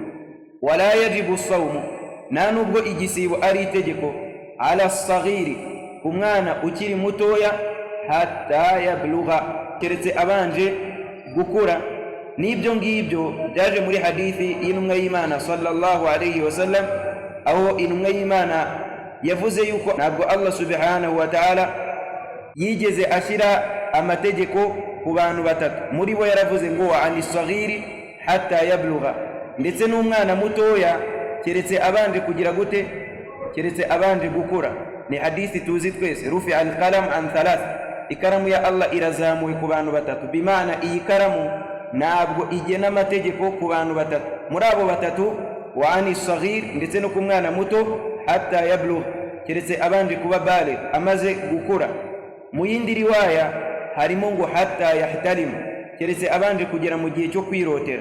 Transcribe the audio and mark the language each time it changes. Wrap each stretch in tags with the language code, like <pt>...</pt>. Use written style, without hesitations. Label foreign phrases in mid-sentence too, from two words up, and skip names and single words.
<ar>ولا يجب صوم,</ar> <rw>nta nubwo igisibo ari itegeko</rw> <ar>على الصغير,</ar> <rw>ku mwana ukiri mutoya,</rw> <ar>حتى يبلغ,</ar> <rw>keretse abanje gukura. N'ibyo ngibyo byaje muri hadithi y'intumwa y'Imana</rw> <ar>صلى الله عليه وسلم,</ar> <rw>aho intumwa y'Imana yavuze yuko ntabwo Allah</rw> <ar>سبحانه وتعالى</ar> <rw>yigeze ashira amategeko ku bantu batatu. Muri bo yaravuze ngo</rw> <ar>وعن الصغير حتى يبلغ,</ar> <rw>ndetse n'umwana mutoya keretse abanje kugira gute, keretse abanje gukura. Ni hadithi tuzi twese,</rw> <ar>رفع القلم عن ثلاث,</ar> <rw>ikaramu ya Allah irazamuwe ku bantu batatu. Bimana iyi karamu ntabwo igena amategeko ku bantu batatu. Muri abo batatu,</rw> <ar>وعن الصغير,</ar> <rw>ndetse no ku mwana muto,</rw> <ar>حتى يبلغ,</ar> <rw>keretse abanje kuba baligh, amaze gukura. Mu yindi riwaya harimo ngo</rw> <ar>حتى يحتلم,</ar> <rw>keretse abanje kugera mu gihe cyo kwirotera.</rw>